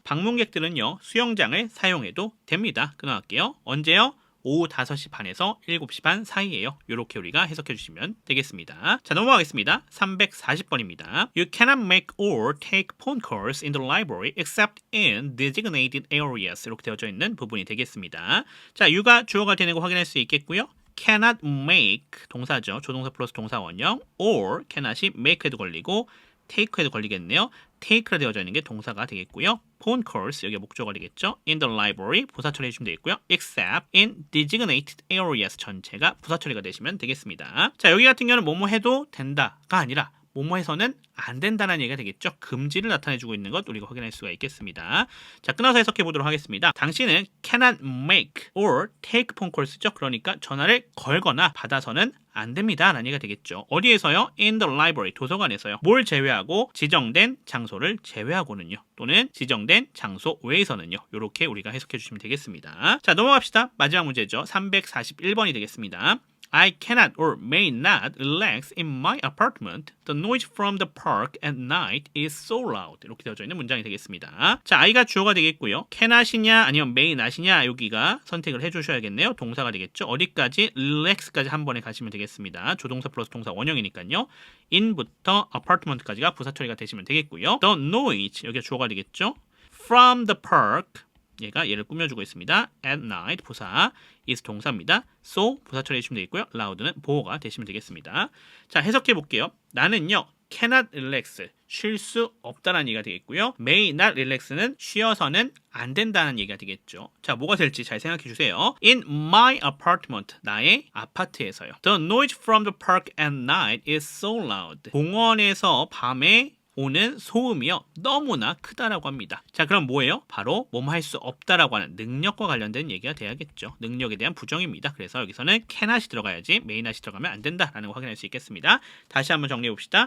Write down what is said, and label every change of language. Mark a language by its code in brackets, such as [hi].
[ko] 방문객들은요, 수영장을 사용해도 됩니다. 끊어갈게요. 언제요? 오후 5시 반에서 7시 반 사이에요. 이렇게 우리가 해석해 주시면 되겠습니다. 자, 넘어가겠습니다. 340번입니다. [en] You cannot make or take phone calls in the library except in designated areas. [ko] 이렇게 되어져 있는 부분이 되겠습니다. 자, you가 주어가 되는 거 확인할 수 있겠고요. [en] cannot make [ko] 동사죠. 조동사 플러스 동사 원형 or cannot이 make에도 걸리고 take에도 걸리겠네요. take로 되어져 있는 게 동사가 되겠고요. [en] phone calls [ko] 여기가 목적어리겠죠. [en] in the library [ko] 부사 처리해 주시면 되겠고요. [en] except in designated areas [ko] 전체가 부사 처리가 되시면 되겠습니다. 자, 여기 같은 경우는 뭐뭐 해도 된다가 아니라 뭐뭐 해서는 안 된다는 얘기가 되겠죠. 금지를 나타내주고 있는 것 우리가 확인할 수가 있겠습니다. 자, 끊어서 해석해 보도록 하겠습니다. 당신은 [en] cannot make or take phone calls죠. [ko] 그러니까 전화를 걸거나 받아서는 안 됩니다. 라는 얘기가 되겠죠. 어디에서요? [en] in the library, [ko] 도서관에서요. 뭘 제외하고? 지정된 장소를 제외하고는요. 또는 지정된 장소 외에서는요. 이렇게 우리가 해석해 주시면 되겠습니다. 자, 넘어갑시다. 마지막 문제죠. 341번이 되겠습니다. [en] I cannot or may not relax in my apartment. The noise from the park at night is so loud. [ko] 이렇게 되어져 있는 문장이 되겠습니다. 자, I가 주어가 되겠고요. cannot이냐 아니면 may not이냐 여기가 선택을 해주셔야겠네요. 동사가 되겠죠. 어디까지? relax까지 한 번에 가시면 되겠습니다. 조동사 플러스 동사 원형이니까요. in부터 apartment까지가 부사 처리가 되시면 되겠고요. The noise 여기가 주어가 되겠죠. [en] From the park [ko] 얘가 얘를 꾸며주고 있습니다. [en] At night 부사 is 동사입니다. [ko] So 부사 처리해 주시면 되겠고요. loud는 보호가 되시면 되겠습니다. 자, 해석해 볼게요. 나는요 [en] cannot relax [ko] 쉴 수 없다는 얘기가 되겠고요. [en] may not relax [ko] 는 쉬어서는 안 된다는 얘기가 되겠죠. 자, 뭐가 될지 잘 생각해 주세요. [en] In my apartment [ko] 나의 아파트에서요. [en] The noise from the park at night is so loud. [ko] 공원에서 밤에 오는 소음이요 너무나 크다라고 합니다. 자, 그럼 뭐예요? 바로 뭐뭐 할 수 없다라고 하는 능력과 관련된 얘기가 돼야겠죠. 능력에 대한 부정입니다. 그래서 여기서는 cannot이 들어가야지 may not이 들어가면 안 된다라는 거 확인할 수 있겠습니다. 다시 한번 정리해 봅시다.